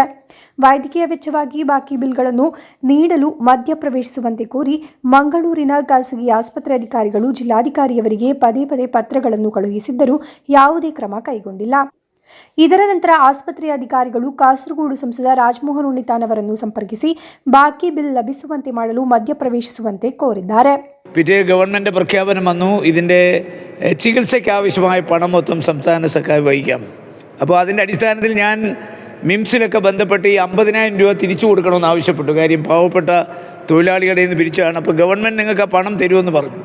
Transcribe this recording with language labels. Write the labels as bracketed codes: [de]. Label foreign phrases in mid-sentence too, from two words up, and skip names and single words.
[kn] ವೈದ್ಯಕೀಯ ವೆಚ್ಚವಾಗಿ ಬಾಕಿ ಬಿಲ್ಗಳನ್ನು ನೀಡಲು ಮಧ್ಯಪ್ರವೇಶಿಸುವಂತೆ ಕೋರಿ ಮಂಗಳೂರಿನ ಖಾಸಗಿ ಆಸ್ಪತ್ರೆ ಅಧಿಕಾರಿಗಳು ಜಿಲ್ಲಾಧಿಕಾರಿಯವರಿಗೆ ಪದೇ ಪದೇ ಪತ್ರಗಳನ್ನು ಕಳುಹಿಸಿದ್ದರೂ ಯಾವುದೇ ಕ್ರಮ ಕೈಗೊಂಡಿಲ್ಲ. ಇದರ ನಂತರ ಆಸ್ಪತ್ರೆಯ ಅಧಿಕಾರಿಗಳು ಕಾಸರಗೋಡು ಸಂಸದ രാജ്മോഹൻ ഉണ്ണിത്താൻ ಅವರನ್ನು ಸಂಪರ್ಕಿಸಿ ಬಾಕಿ ಬಿಲ್ ಲಭಿಸುವಂತೆ ಮಾಡಲು ಮಧ್ಯಪ್ರವೇಶಿಸುವಂತೆ ಕೋರಿದ್ದಾರೆ. [ml] പിറ്റേ ഗവൺമെൻറ് പ്രഖ്യാപനം വന്നു, ഇതിൻ്റെ ചികിത്സയ്ക്ക് ആവശ്യമായ പണം മൊത്തം സംസ്ഥാന സർക്കാർ വഹിക്കാം. അപ്പോൾ അതിൻ്റെ അടിസ്ഥാനത്തിൽ ഞാൻ മിംസിലൊക്കെ ബന്ധപ്പെട്ട് ഈ 50,000 രൂപ തിരിച്ചു കൊടുക്കണമെന്ന് ആവശ്യപ്പെട്ടു. കാര്യം പാവപ്പെട്ട തൊഴിലാളികളുടെ നിന്ന് പിരിച്ചാണ്. അപ്പോൾ ഗവൺമെൻറ് നിങ്ങൾക്ക് ആ പണം തരുമെന്ന് പറഞ്ഞു.